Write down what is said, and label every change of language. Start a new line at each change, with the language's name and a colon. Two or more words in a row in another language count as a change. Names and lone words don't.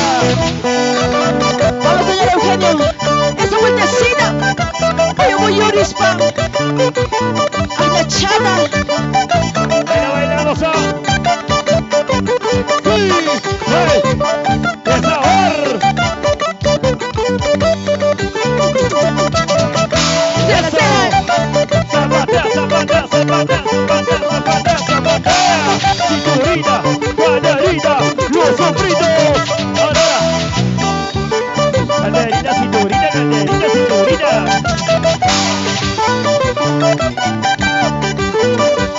Spanish: Vamos, señor Eugenio. Esa vueltecita. Muy orispa. Ay, la chata. Baila, bailamos a. Sí, hey, de sabor. Zapatea, zapatea, zapatea, zapatea, zapatea, zapatea. Cinturita, banderita, los sombritos. Ahora. Banderita, cinturita, banderita, cinturita.